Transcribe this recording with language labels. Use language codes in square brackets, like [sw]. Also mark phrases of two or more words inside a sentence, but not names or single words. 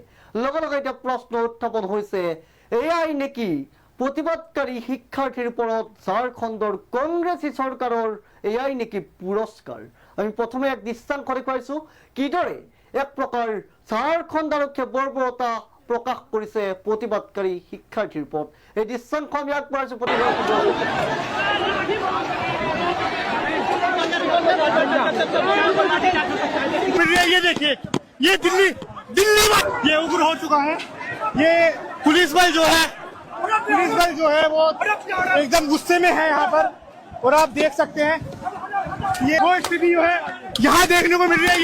[as] লগে লগে এতিয়া প্ৰশ্ন উত্থাপন হৈছে, এয়াই নেকি প্ৰতিবাদকাৰী শিক্ষাৰ্থীৰ ওপৰত ঝাৰখণ্ডৰ কংগ্ৰেছী চৰকাৰৰ এয়াই নেকি পুৰস্কাৰ? আমি প্ৰথমে এক দৃশ্যাংশ দেখুৱাইছোঁ কিদৰে এক প্ৰকাৰ ঝাৰখণ্ড আৰক্ষীয়ে বৰ্বৰতা প্ৰকাশ কৰিছে প্ৰতিবাদকাৰী শিক্ষাৰ্থীৰ ওপৰত। এই দৃশ্যাংশ আমি আগবঢ়াইছোঁ। [hi] ये देखिए, ये दिल्ली ये उग्र हो चुका है। ये पुलिस बल जो है वो एकदम गुस्से में है यहाँ पर, और आप देख सकते हैं ये वो स्थिति जो है यहाँ देखने को मिल रही है।